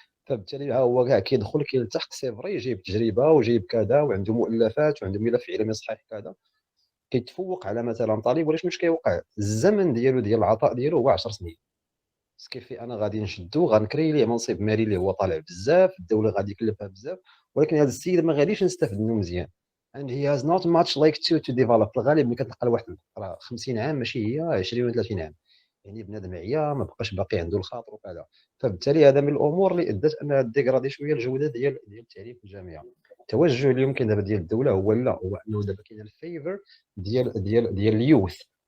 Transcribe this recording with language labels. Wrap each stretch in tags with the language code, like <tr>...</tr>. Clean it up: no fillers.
<ar>فبالتالي هو كاع كيدخل كيلتحق سي فري جايب تجربه وجايب كذا وعنده مؤلفات وعنده ملف علمي صحيح كذا، كيتفوق على مثلا طالب. ولكن واش كيوقع؟ الزمن ديالو ديال العطاء ديالو هو 10 سنين. كيفي انا غادي نشدو غنكري ليه منصب مالي اللي هو طالع بزاف، الدوله غادي يكلفها بزاف، ولكن هذا السيد ما غاديش نستافد منه مزيان.</ar> <en>and he has not much like to develop.</en> <ar>في الغالب ملي كتلقى الواحد راه 50 عام ماشي هي 20 ولا 30 عام، يعني بنادم عيا ما بقاش باقي عنده الخاطر وكذا. فبالتالي هذا من الامور اللي ادت انها ديغرادي شويه الجوده ديال التعليم في الجامعه. التوجه اليوم كاين دابا ديال الدوله هو انه دابا كاين الفيفر ديال اليوث.</ar>